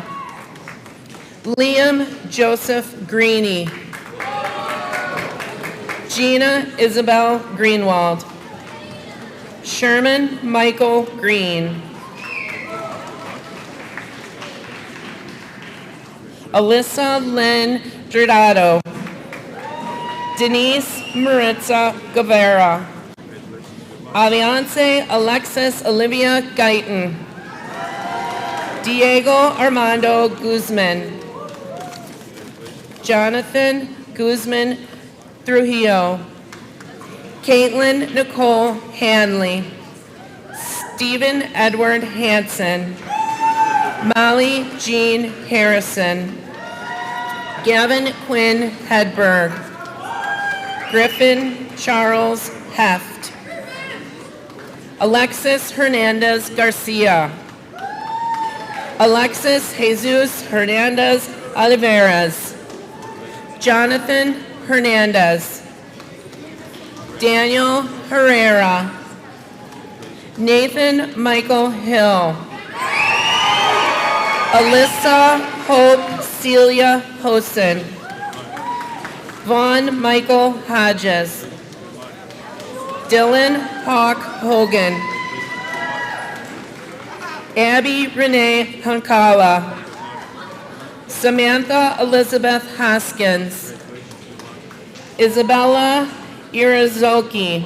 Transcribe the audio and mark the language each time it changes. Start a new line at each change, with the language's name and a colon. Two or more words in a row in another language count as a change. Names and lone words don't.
English: Liam Joseph Greeny. Gina Isabel Greenwald. Sherman Michael Green. Alyssa Lynn Dredado. Denise Maritza Guevara. Aviance Alexis Olivia Guyton. Diego Armando Guzman. Jonathan Guzman Trujillo. Caitlin Nicole Hanley. Stephen Edward Hansen. Molly Jean Harrison. Gavin Quinn Hedberg. Griffin Charles Heft. Alexis Hernandez Garcia. Alexis Jesus Hernandez Oliveras. Jonathan Hernandez. Daniel Herrera. Nathan Michael Hill. Alyssa Hope Celia Hosen. Vaughn Michael Hodges. Dylan Hawk Hogan. Abby Renee Hunkawa. Samantha Elizabeth Hoskins. Isabella Irazoki.